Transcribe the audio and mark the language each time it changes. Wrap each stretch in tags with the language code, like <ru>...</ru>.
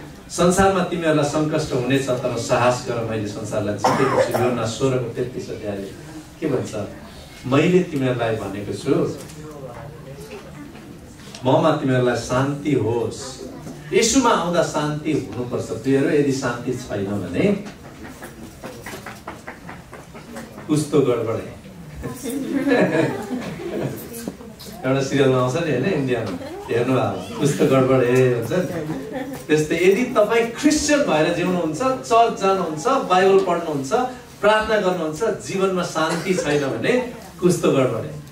<ne>संसारमा तिमीहरूलाई सङ्कष्ट हुनेछ, तर साहस गर, मैले संसारलाई जितेको छु। योना 16:33 अध्यायले के भन्छ, मैले तिमीहरूलाई भनेको छु ममा तिमीहरूलाई शान्ति होस्। येशूमा आउँदा शान्ति हुनुपर्छ प्रियहरू। यदि शान्ति छैन भने</ne> <hi>कुछ तो गडबड है।</hi> <ne>एउटा सिरियलमा आउँछ नि होइन इन्डियामा हेर्नु भएको कस्तो गडबड हुन्छ नि त्यस्तै यदि तपाईँ क्रिस्चियन भएर जिउनुहुन्छ चर्च जानुहुन्छ बाइबल पढ्नुहुन्छ प्रार्थना गर्नुहुन्छ जीवनमा शान्ति छैन भने कस्तो गडबड</ne>